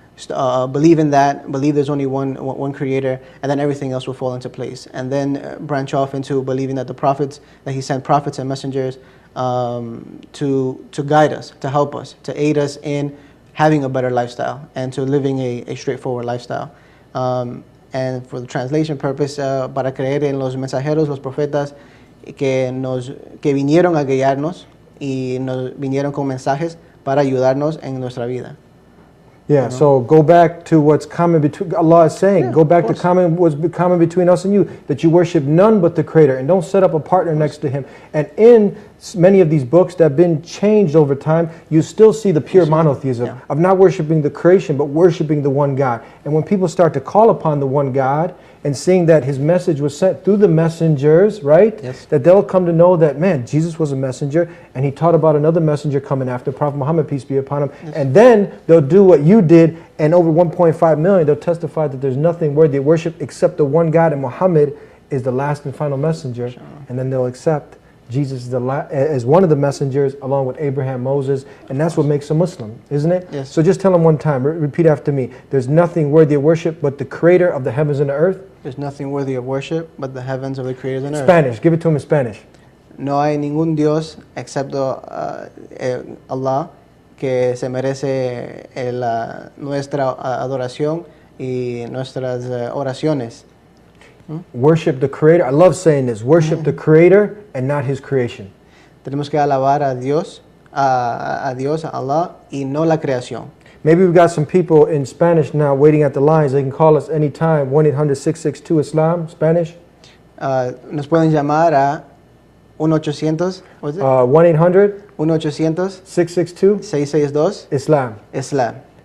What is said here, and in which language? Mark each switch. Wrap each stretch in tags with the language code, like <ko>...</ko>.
<en>Believe in that, believe there's only one creator, and then everything else will fall into place. And then branch off into believing that that He sent prophets and messengers to guide us, to help us, to aid us in having a better lifestyle and to living a straightforward lifestyle.</en> <es>And for the translation purpose, para creer en los mensajeros, los profetas que vinieron a guiarnos y nos vinieron con mensajes para ayudarnos en nuestra vida.</es> <en>Yeah, so go back to what's common between, Allah is saying, Yeah, go back of to what's common between us and you, that you worship none but the Creator, and don't set up a partner next to Him. And in many of these books that have been changed over time, you still see the pure monotheism of not worshiping the creation, but worshiping the one God. And when people start to call upon the one God, and seeing that His message was sent through the messengers, right? Yes. That they'll come to know that, man, Jesus was a messenger, and He taught about another messenger coming after, Prophet Muhammad, peace be upon him. Yes. And then they'll do what you did, and over 1.5 million, they'll testify that there's nothing worthy of worship except the one God, and Muhammad is the last and final messenger. Sure. And and then they'll accept Jesus as one of the messengers along with Abraham, Moses, and that's what makes a Muslim, isn't it? Yes. So just tell them one time, repeat after me. There's nothing worthy of worship but the Creator of the heavens and the earth. There's nothing worthy of worship but the heavens of the creators and earth. Spanish, give it to him in Spanish.</en> <es>No hay ningún Dios excepto Allah que se merece nuestra adoración y nuestras oraciones.</es> <en>Worship the Creator. I love saying this. Worship the Creator and not His creation.</en> <es>Tenemos que alabar a Dios, a Dios, a Allah, y no la creación.</es> <en>Maybe we've got some people in Spanish now waiting at the lines. They can call us anytime. 1-800-662-ISLAM, Spanish.</en> <es>Nos pueden llamar a 1-800, 1-800 1-800 662 662 Islam. Islam.</es>